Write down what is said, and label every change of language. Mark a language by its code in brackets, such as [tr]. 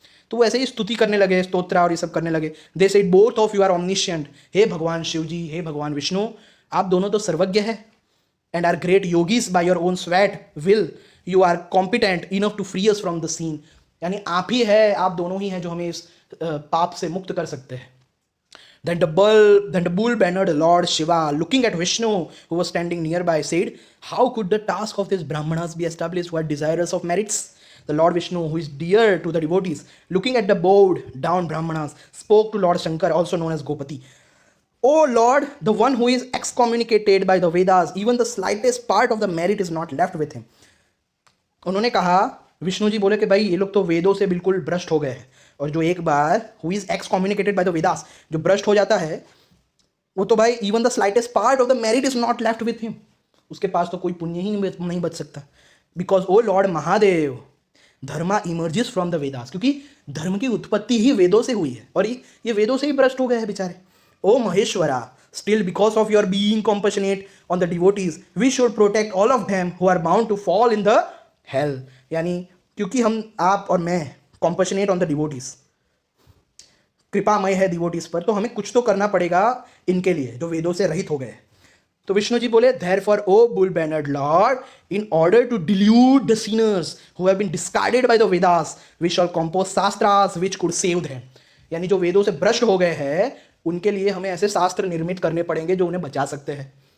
[hi] तो वो ऐसे ही स्तुति करने लगे, स्तोत्र और ये सब करने लगे। [en] they said both of you are omniscient, [hi] हे भगवान शिव जी, हे भगवान विष्णु, आप दोनों तो सर्वज्ञ है, [en] and are great yogis by your own sweat will, you are competent enough to free us from the scene, [hi] यानी आप ही है, आप दोनों ही हैं जो हमें इस पाप से मुक्त कर सकते हैं। [en] Then the bull-bannered Lord Shiva, looking at Vishnu, who was standing nearby, said, "How could the task of these brahmanas be established who are desirous of merits?" The Lord Vishnu, who is dear to the devotees, looking at the bowed down brahmanas, spoke to Lord Shankar, also known as Gopati. "O Lord, the one who is excommunicated by the Vedas, even the slightest part of the merit is not left with him." [hi] उन्होंने कहा, विष्णु जी बोले कि भाई ये लोग तो वेदों से बिल्कुल भ्रष्ट हो गए हैं, और जो एक बार [en] who is excommunicated by the Vedas, [hi] जो भ्रष्ट हो जाता है वो तो भाई [en] even the slightest part of the merit is not left with him, [hi] उसके पास तो कोई पुण्य ही नहीं बच सकता। [en] because O lord Mahadev, dharma emerges from the Vedas, [hi] क्योंकि धर्म की उत्पत्ति ही वेदों से हुई है और ये वेदों से ही भ्रष्ट हो गए हैं बेचारे। [en] O Maheshwara, still because of your being compassionate on the devotees, we should protect all of them who are bound to fall in the hell। [hi] यानी क्योंकि हम, आप और मैं [en] compassionate on the devotees, [hi] कृपामय है डिवोटीज पर, तो हमें कुछ तो करना पड़ेगा इनके लिए जो वेदों से रहित हो गए। तो विष्णु जी बोले, [en] therefore O bull bannered lord, in order to delude the sinners who have been discarded by the Vedas, we shall compose shastras which could save them। [hi] यानी जो वेदों से भ्रष्ट हो गए हैं उनके लिए हमें ऐसे शास्त्र निर्मित करने पड़ेंगे जो उन्हें बचा सकते हैं।